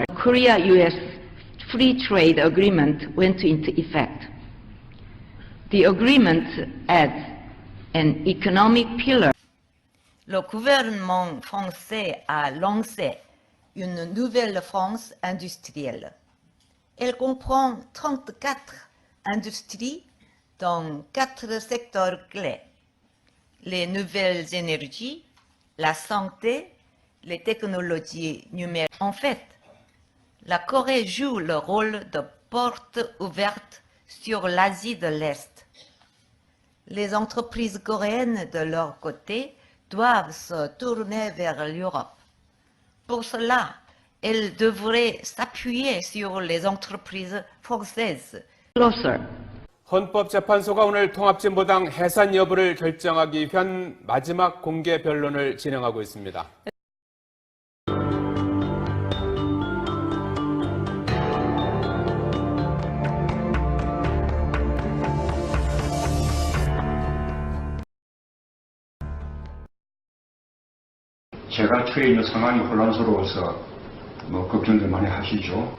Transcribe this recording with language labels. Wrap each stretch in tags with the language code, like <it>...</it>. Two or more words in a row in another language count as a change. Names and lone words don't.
<en>Korea-US Free Trade Agreement went into effect. The agreement adds an economic pillar.</en> <fr>Le gouvernement français a lancé une nouvelle France industrielle. Elle comprend 34 industries dans 4 secteurs clés. Les nouvelles énergies, la santé, les technologies numériques. En fait, la Corée joue le rôle de porte ouverte sur l'Asie de l'Est. Les entreprises coréennes, de leur côté, doivent se tourner vers l'Europe. Pour cela, elles devraient s'appuyer sur les entreprises françaises.</fr> <en>Closer.</en> <ko>헌법재판소가 오늘 통합진보당 해산 여부를 결정하기 위한 마지막 공개 변론을 진행하고 있습니다. 제가 처해 있는 상황이 혼란스러워서 걱정들 많이 하시죠.</ko>